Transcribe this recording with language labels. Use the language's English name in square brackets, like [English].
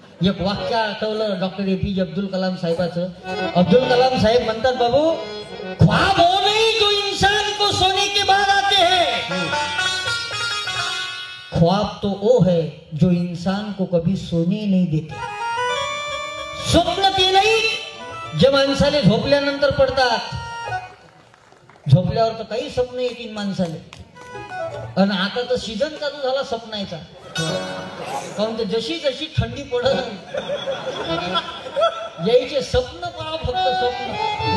[Marathi] एक वाक्य आठवलं डॉक्टर APJ अब्दुल कलाम साहेबाचं. [Hindi] अब्दुल कलाम [Marathi] साहेब म्हणतात, [Hindi] बाबू ख्वाब वो नहीं जो इंसान को सोने के बाद आते हैं, ख्वाब तो वो है जो इंसान को कभी सोने नहीं देते. [Marathi] स्वप्न ते नाही जे माणसाले झोपल्यानंतर पडतात. झोपल्यावर तर काही स्वप्न येतील माणसाले. आणि आता तर सीझन चालू झाला स्वप्नाचा. कारण तर जशी जशी थंडी पडत यायचे स्वप्न पहा, फक्त स्वप्न.